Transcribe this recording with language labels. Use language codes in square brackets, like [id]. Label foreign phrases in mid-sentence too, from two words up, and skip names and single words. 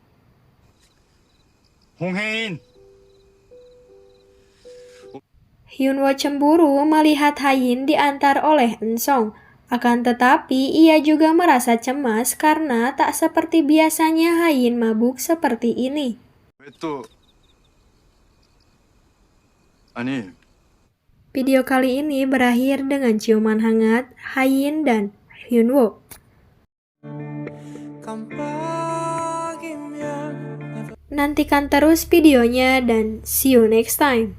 [ko] 홍혜인! [id] Hyunwoo cemburu melihat Hayin diantar oleh Ensong. Akan tetapi ia juga merasa cemas karena tak seperti biasanya Hayin mabuk seperti ini. [ko] 왜 또 아니 [id] Video kali ini berakhir dengan ciuman hangat Haein dan Hyunwoo. Nantikan terus videonya dan [en] see you next time.